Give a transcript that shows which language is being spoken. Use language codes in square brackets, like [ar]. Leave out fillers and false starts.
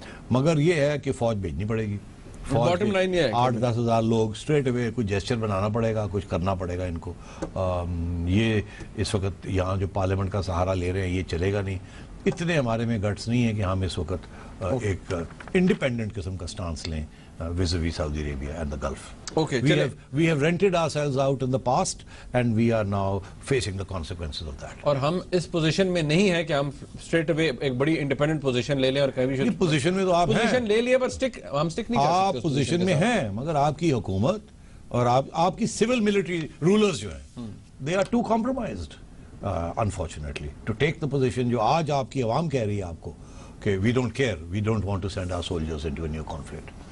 [ur] مگر یہ ہے کہ فوج بھیجنی پڑے گی. 8-10 ہزار لوگ اسٹریٹ اوے کچھ جیسچر بنانا پڑے گا, کچھ کرنا پڑے گا ان کو. یہ اس وقت یہاں جو پارلیمنٹ کا سہارا لے رہے ہیں یہ چلے گا نہیں. اتنے ہمارے میں گٹس نہیں ہے کہ ہم اس وقت ایک انڈیپینڈنٹ قسم کا سٹانس لیں [en] vis-a-vis Saudi Arabia and the Gulf. Okay, we have rented ourselves out in the past and we are now facing the consequences of that. [ur] اور ہم اس پوزیشن میں نہیں ہے کہ ہم اسٹریٹ اوے ایک بڑی انڈیپینڈنٹ پوزیشن لے لیں اور کہیں بھی پوزیشن میں تو آپ پوزیشن لے لیے پر ہم سٹک نہیں کر سکتے. آپ پوزیشن میں ہیں مگر آپ کی حکومت اور آپ کی سول ملٹری رولرز جو ہیں [en] they are too compromised unfortunately to take the position [ur] جو آج آپ کی عوام کہہ رہی ہے آپ کو کہ [en] we don't care, we don't want to send our soldiers into a new conflict.